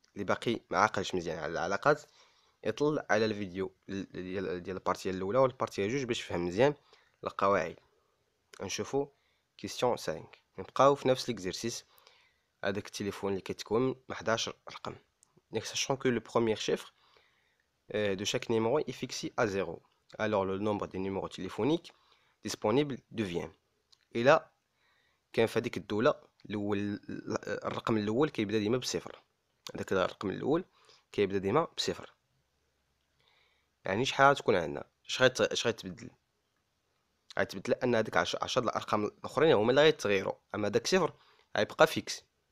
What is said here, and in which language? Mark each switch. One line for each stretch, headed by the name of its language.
Arabic: اللي باقي ما عاقلش مزيان على العلاقات يطل على الفيديو ديال البارتيه الاولى والبارتيه جوج باش يفهم مزيان القواعد. نشوفوا كيسيون 5. نبقاو في نفس ليكزيرسيس. هذاك التليفون اللي كتكون من 11 رقم.
French: Donc sachant que le premier chiffre de chaque numéro est fixé à 0, alors le nombre des numéros téléphoniques disponibles devient.
Arabic: Et là كان في هذيك الدوله الاول الرقم الاول كيبدا ديما بصفر، هذاك الرقم الاول كيبدا ديما بصفر. يعني شحال غتكون عندنا، اش غيتبدل؟ غيتبدل ان هاديك 10 الارقام الاخرين هما اللي غيتغيروا، اما داك صفر غيبقى فيكس.